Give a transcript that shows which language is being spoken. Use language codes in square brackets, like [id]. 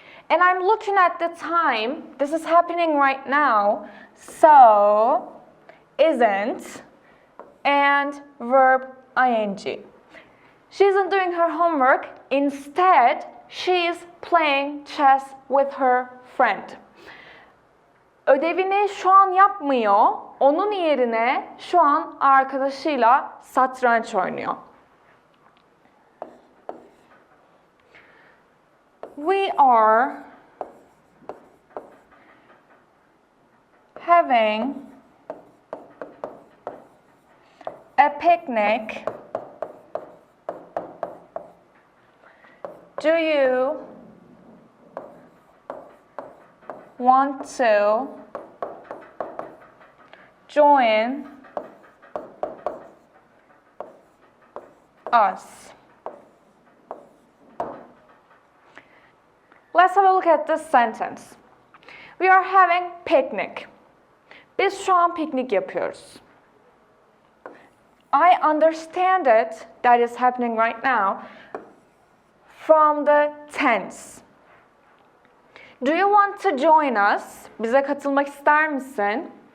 [en] And I'm looking at the time. This is happening right now. So, isn't, and verb ing. She isn't doing her homework. Instead, she is playing chess with her friend. [tr] Ödevini şu an yapmıyor. Onun yerine şu an arkadaşıyla satranç oynuyor. [en] We are having a picnic. Do you want to join us? Let's have a look at this sentence. We are having picnic. [tr] Biz şu an piknik yapıyoruz. [en] I understand it, that is happening right now, from the tense. Do you want to join us? [tr] Bize katılmak ister misin?